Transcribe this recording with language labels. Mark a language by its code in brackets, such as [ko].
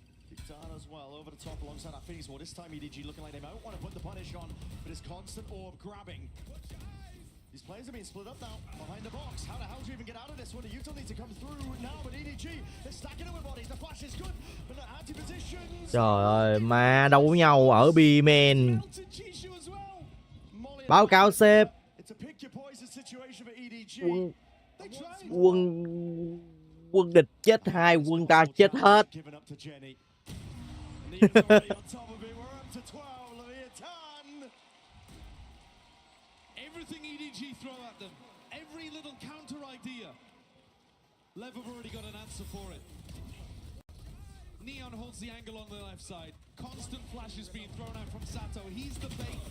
[en] Dictana as well, over the top alongside that Phoenix Wall. This time EDG looking like they might want to put the punish on, but it's constant orb grabbing. These players are being split up now, behind the box. How the hell do you even get out of this one? The util need to come through now, but EDG, they're stacking it with bodies. The flash is good, but the anti-positions. [vi] Trời ơi, mà đấu nhau ở B-main. [en] Melted Chishu as well. Molly [vi] Báo cáo sếp. [en] It's a pick your poison situation for EDG. They try. [vi] Quân địch chết 2, quân ta chết hết. [en] Giving up to Jenny. Neon's already on top of it. We're up to 12. Leviathan. Everything EDG throw at them, every little counter idea, Lev have already got an answer for it. Neon holds the angle on the left side. Constant flashes being thrown out from Sato. He's the bait.